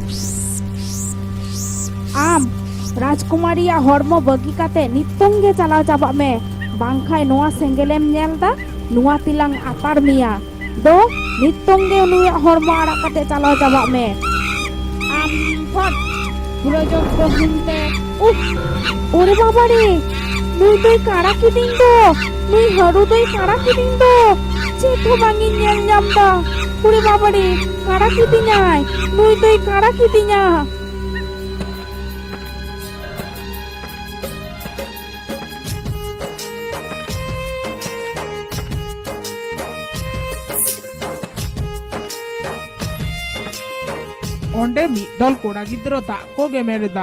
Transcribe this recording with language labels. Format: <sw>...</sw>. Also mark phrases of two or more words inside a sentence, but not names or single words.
<sat>ᱟᱢ ᱨᱟᱡᱽᱠᱩᱢᱟᱨᱤᱭᱟᱜ ᱦᱚᱲᱢᱚ ᱵᱟᱹᱜᱤ ᱠᱟᱛᱮ ᱱᱤᱛᱚᱝ ᱜᱮ ᱪᱟᱞᱟᱣ ᱪᱟᱵᱟᱜ ᱢᱮ, ᱵᱟᱝᱠᱷᱟᱡ ᱱᱚᱣᱟ ᱥᱮᱸᱜᱮᱞᱮᱢ ᱧᱮᱞᱫᱟ ᱱᱚᱣᱟ ᱛᱮᱞᱟᱝ ᱟᱛᱟᱨ ᱢᱮᱭᱟ। ᱫᱚ ᱱᱤᱛᱚᱝ ᱜᱮ ᱱᱩᱭᱟᱜ ᱦᱚᱲᱢᱚ ᱟᱲᱟᱜ ᱠᱟᱛᱮ ᱪᱟᱞᱟᱣ ᱪᱟᱵᱟᱜ ᱢᱮ। ᱟᱢ ᱯᱷᱚᱴ ᱯᱩᱨᱚᱡᱳᱜᱽᱜᱚ ᱦᱩᱱᱛᱮ ওরে বাবারে, নুই দই কারা কিদিং দো, নুই হারু দই কারা কিদিং দো, চেতো বাঙি ñel ñam da, ওরে বাবারে কারা কিদিঙাই, নুই দই কারা কিদিঙা। ᱚᱸᱰᱮ ᱢᱤᱫ ᱫᱚᱞ ᱠᱚᱲᱟ ᱜᱤᱫᱽᱨᱟᱹ ᱫᱟᱜ ᱠᱚ ᱜᱮᱢᱮᱨᱮᱫᱟ।</sat>